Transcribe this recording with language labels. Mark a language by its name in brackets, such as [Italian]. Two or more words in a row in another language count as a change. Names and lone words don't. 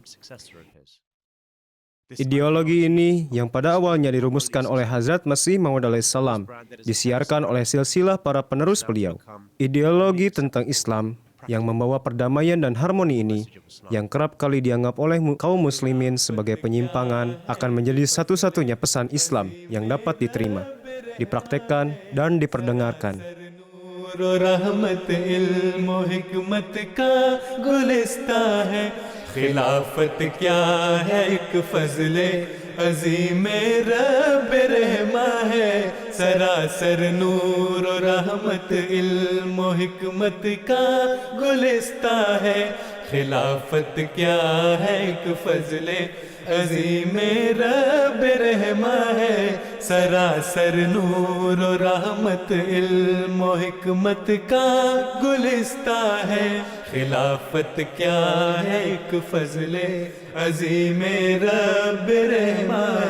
[Indonesian] Ideologi ini yang pada awalnya dirumuskan oleh Hazrat Masih Maud alaihissalam disiarkan oleh silsilah para penerus beliau. Ideologi tentang Islam yang membawa perdamaian dan harmoni ini yang kerap kali dianggap oleh kaum muslimin sebagai penyimpangan akan menjadi satu-satunya pesan Islam yang dapat diterima, dipraktekkan dan diperdengarkan. [Urdu] خلافت کیا ہے ایک فضلے عظیم رب رحما ہے سراسر نور اور رحمت علم اور حکمت کا گلستاں ہے خلافت کیا ہے ایک فضلے عظیم رب رحما ہے سراسر نور اور رحمت علم اور حکمت کا گلستاں ہے خلافت کیا ہے ایک فضلے عظیم رب رحما